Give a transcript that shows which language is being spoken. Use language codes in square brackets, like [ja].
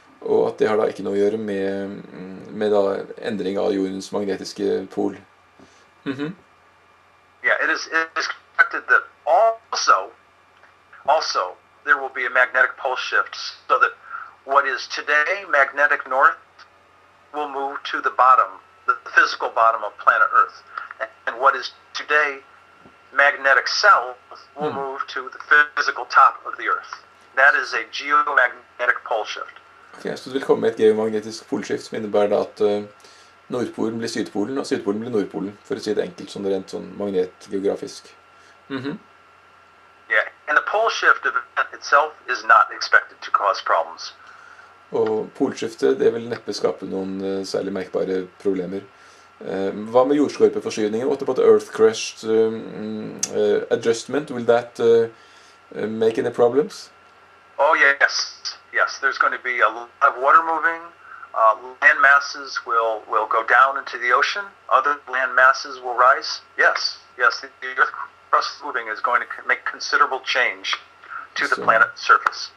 [no] Og at det har da ikke noe å gjøre med da endring av jordens magnetiske pol. Mm-hmm. [en] Yeah, it is expected that also there will be a magnetic pole shift, so that what is today magnetic north will move to the bottom, the physical bottom of planet Earth. And what is today magnetic south will move to the physical top of the Earth. That is a geomagnetic pole shift. [no] Okay, så det vil komme et geomagnetisk polskift som innebærer da at Nordpolen blir Sydpolen, og Sydpolen blir Nordpolen, for å si det enkelt, sånn rent sånn magnetgeografisk. Mm-hmm. [en] Yeah, and the pole shift event itself is not expected to cause problems. [no] Og polskiftet, det vil neppe skape noen særlig merkbare problemer. Hva med jordskorpeforskyvningen? [en] What about the earth crust adjustment? Will that make any problems? Oh yes. There's going to be a lot of water moving. Land masses will go down into the ocean. Other land masses will rise. Yes. The earth crust moving is going to make considerable change to the planet's surface.